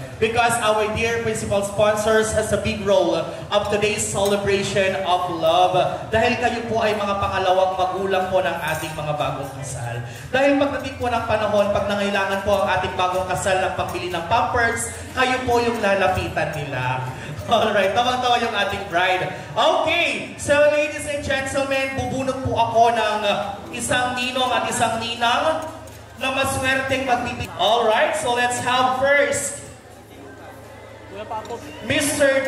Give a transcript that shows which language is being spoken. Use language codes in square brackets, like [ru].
[en] Because our dear principal sponsors has a big role of today's celebration of love. [tl] Dahil kayo po ay mga pangalawang magulang po ng ating mga bagong kasal. Dahil pagdating po ng panahon, pag nangailangan po ang ating bagong kasal ng pagbili ng pampers, kayo po yung lalapitan nila. Alright, tawang-tawa yung ating bride. Okay, so ladies and gentlemen, bubunot po ako ng isang ninong at isang ninang na maswerteng magbibigay. [en] Alright, so let's have first Mr.